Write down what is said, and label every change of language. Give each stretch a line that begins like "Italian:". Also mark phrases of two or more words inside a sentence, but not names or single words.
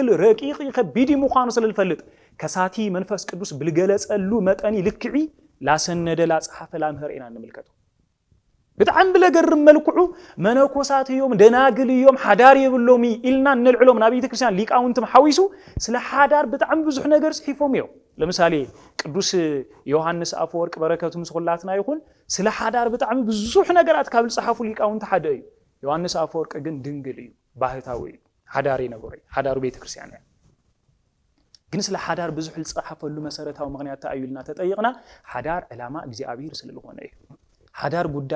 Tigrinya: ረቂቕ ይከቢድ ምዃኑ ስለልፈልጥ ከሳቲ መንፈስ ቅዱስ ብልገለጸሉ መጠኒ ልክዒ ላሰነደ ላጽሓፈ ላምህር ኢና እንምልከቱ በጣም ብለገርም መልክዑ መነኮሳት እዮም ደናግል እዮም ሓዳር የብሎም ኢልና እንልዕሎም ናብ ቤተ ክርስቲያን ሊቃውንትም ሓዊሱ ስለ ሓዳር በጣም ብዙሕ ነገር ጽሒፎም እዮም ለምሳሌ ቅዱስ ዮሐንስ አፈወርቅ በረከቱ ምስኹላትና ይኹን ስለ ሓዳር በጣም ብዙሕ ነገራት ካብ ጽሓፉ ሊቃውንት ሓደ እዩ ዮሐንስ አፈወርቅ ግን ድንግል እዩ ባህታዊ ሓዳር ይነበረ ሓዳሩ ቤተ ክርስቲያን ግን ስለ ሓዳር ብዙሕ ጽሓፈሉ መሰረታዊ ምክንያት ታዩልና ተጠይቅና ሓዳር ዕላማ እግዚአብሔር ስለልኾነ እዩ ሓዳር ጉዳዩ